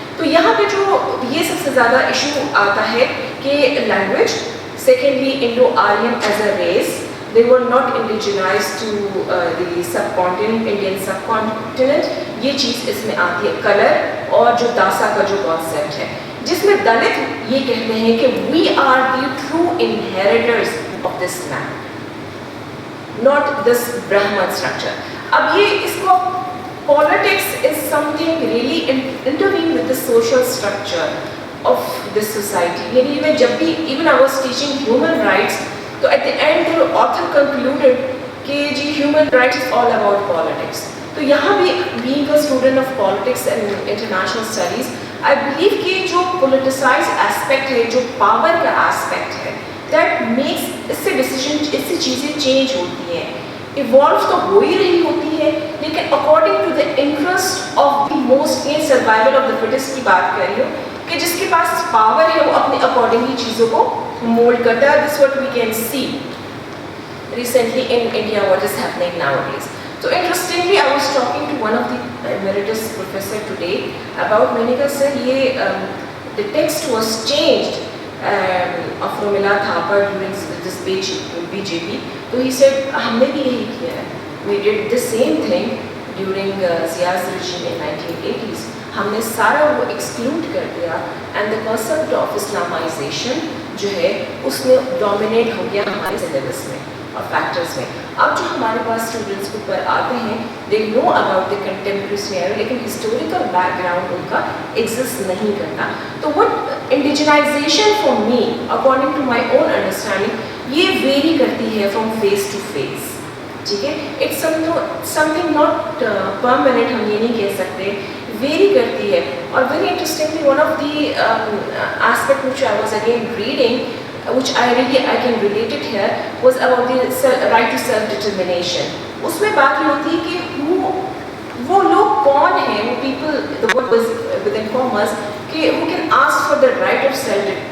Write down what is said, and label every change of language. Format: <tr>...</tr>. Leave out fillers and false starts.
<ur>تو یہاں پہ جو یہ سب سے زیادہ ایشو آتا ہے کہ language,</ur> <en>Secondly Indo Aryan as a race, they were not indigenized to the subcontinent, Indian subcontinent.</en> <ur>یہ چیز اس میں آتی ہے. کلر اور جو داسا کا جو کانسیپٹ ہے, جس میں دلت یہ کہتے ہیں کہ</ur> <en>we are the true inheritors of this land, not this Brahman structure.</en> <ur>اب یہ اس کو</ur> <en>politics is something really intervene with the social structure of this society.</en> <ur>یعنی میں جب بھی</ur> <en>even I was teaching human rights, تو at the end the author concluded</en> <ur>کہ جی</ur> <en>Human rights is all about politics.</en> <ur>تو یہاں بھی</ur> <en>being a student of politics and international studies, I believe</en> <ur>کہ جو politicized aspect ہے, جو پاور کا aspect ہے, that makes اس سے ڈیسیجن, اس سے چیزیں چینج ہوتی ہیں, ایوالو تو ہو ہی رہی ہوتی ہے, لیکن</ur> <en>according to the interest of the most in survival of the fittest</en> <ur>کی بات کر رہی ہوں, کہ جس کے پاس پاور ہے وہ اپنے اکارڈنگلی چیزوں کو مولڈ کرتا ہے.</ur> <en>This what we can see recently in India what is happening nowadays. So interestingly, I was talking to one of the emeritus professor today about,</en> <ur>میں نے کہا سر یہ</ur> <en>the text was changed of Romila Thapar during this BJP. So he said</en> <ur>ہم نے بھی یہی کیا ہے,</ur> <en>we did the same thing during Zia's regime in 1980s.</en> <ur>ہم نے سارا وہ ایکسکلوڈ کر دیا,</ur> <en>and the concept of Islamisation</en> <ur>جو ہے اس میں ڈومینیٹ ہو گیا ہمارے سلیبس میں اور فیکٹرز میں. اب جو ہمارے پاس اسٹوڈنٹس اوپر آتے ہیں,</ur> <en>they know about the contemporary scenario,</en> <ur>لیکن ہسٹوریکل بیک گراؤنڈ ان کا ایگزسٹ نہیں کرتا.</ur> <en>تو what indigenisation for me according to my own understanding</en> <ur>یہ ویری کرتی ہے</ur> <en>From face to face.</en> <ur>ٹھیک ہے,</ur> <en>it's something not permanent,</en> <ur>ہم یہ نہیں کہہ سکتے, ویری کرتی ہے.</ur> <en>اور very interestingly one of the aspect which I was again reading, which I can relate it here, was about the right to self determination.</en> <ur>اس میں بات یہ ہوتی ہے کہ وہ لوگ کون ہیں, وہ people,</ur> <en>the word was within commas,</en> <ur>کہ</ur> <en>who can ask for the right of self</en>